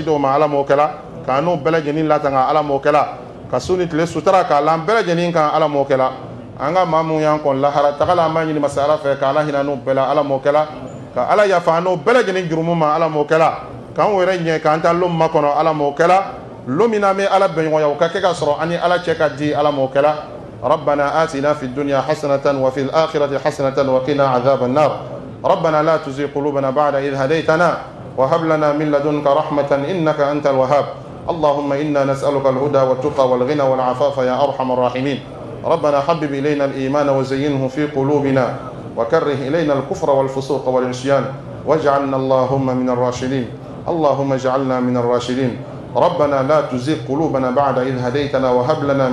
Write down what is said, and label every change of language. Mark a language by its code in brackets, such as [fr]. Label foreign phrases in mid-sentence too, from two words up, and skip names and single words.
[bm] dɔw ma ala m'o kɛra k'an n'u bɛɛ lajɛlen latanga ala m'o kɛra ka su ni tile sutura k'a la an bɛɛ lajɛlen kan ala m'o kɛra an ka maa minnu y'an kɔn lahara tagala an b'a ɲini masa ala fɛ k'ala hinɛ n'u bɛɛ la ala m'o kɛra ka ala yafa an n'u bɛɛ lajɛlen jurumu ma ala m'o kɛra k'an yɛrɛ ɲɛ k'an ta lon makɔnɔ ala m'o kɛra lon min na an bɛ ala bɛnɲɔgɔnya o ka kɛ ka sɔrɔ an ni ala cɛ ka di ala m'o kɛra [ar] ربنا آتنا في الدنيا حسنة وفي الآخرة حسنة وقنا عذاب النار ربنا لا تزغ قلوبنا بعد إذ هديتنا وهب لنا من لدنك رحمة إنك أنت الوهاب اللهم إنا نسألك الهدى والتقى والغنى والعفاف يا أرحم الراحمين ربنا حبب إلينا الإيمان وزينه في قلوبنا وكره إلينا الكفر والفسوق والعصيان واجعلنا اللهم من الراشدين اللهم اجعلنا من الراشدين ربنا لا تزغ قلوبنا بعد إذ هديتنا وهب لنا